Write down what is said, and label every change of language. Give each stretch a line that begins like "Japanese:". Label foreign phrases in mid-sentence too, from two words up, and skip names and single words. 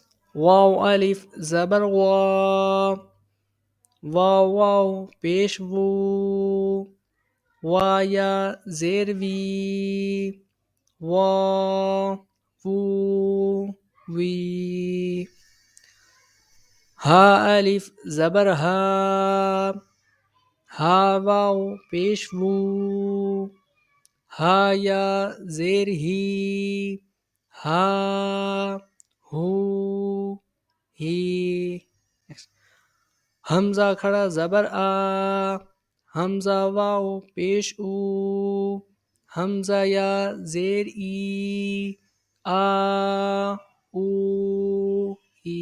Urdu: واو الف زبر وا، واو واو پیش وو، وا یا زیر وی، وا وو وی. ہا الف زبر ہا، ہا واو پیش وو، ہا یا زیر ہی، ہا ہو ہی. حمزہ کھڑا زبر آ، حمزہ واو پیش او، حمزہ یا زیر ای، آ او ای.